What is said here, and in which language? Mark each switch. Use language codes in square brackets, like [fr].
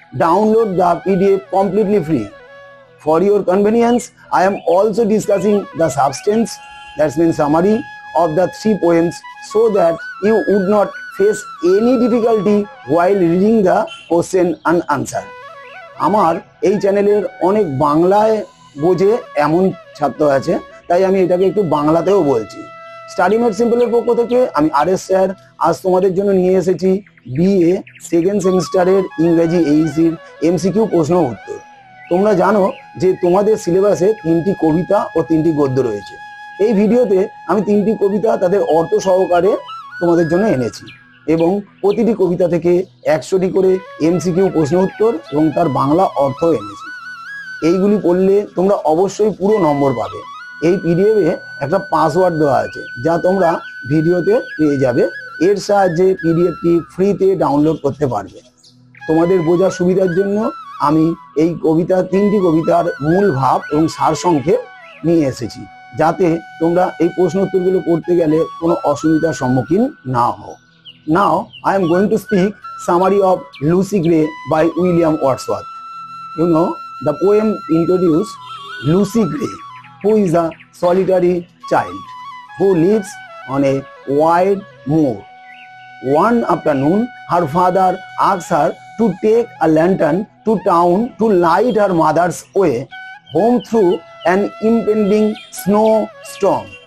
[en] Download the PDF completely free. For your convenience, I am also discussing the substance, that means summary of the 3 poems, so that you would not face any difficulty while reading the question and answer. [bn] আমার এই চ্যানেলের অনেক বাংলায় বোঝে এমন ছাত্র আছে, তাই আমি এটাকে একটু বাংলাতেও বলছি। স্টাডিমেট সিম্পলের পক্ষ থেকে আমি RS স্যার আজ তোমাদের জন্য নিয়ে এসেছি BA সেকেন্ড সেমিস্টারের ইংরেজি এইচএসসির MCQ প্রশ্ন উত্তর। তোমরা জানো যে তোমাদের সিলেবাসে 3টি কবিতা ও 3টি গদ্য রয়েছে। এই ভিডিওতে আমি 3টি কবিতা তাদের অর্থ সহকারে তোমাদের জন্য এনেছি এবং প্রতিটি কবিতা থেকে 100টি করে MCQ প্রশ্ন উত্তর এবং তার বাংলা অর্থ এনেছি। এইগুলি পড়লে তোমরা অবশ্যই পুরো নম্বর পাবে। এই পিডিএফে একটা পাসওয়ার্ড দেওয়া আছে যা তোমরা ভিডিওতে পেয়ে যাবে। এর সাহায্যে পিডিএফটি ফ্রিতে ডাউনলোড করতে পারবে। তোমাদের বোঝার সুবিধার জন্য আমি এই তিনটি কবিতার মূল ভাব এবং সারসংক্ষেপ নিয়ে এসেছি, যাতে তোমরা এই প্রশ্ন উত্তরগুলো করতে গেলে কোনো অসুবিধার সম্মুখীন না হও। [en] Now I am going to speak summary of Lucy Gray by William Wordsworth. You know, the poem introduced Lucy Gray, who is a solitary child who lives on a wide moor. One afternoon, her father asks her to take a lantern to town to light her mother's way home through an impending snowstorm.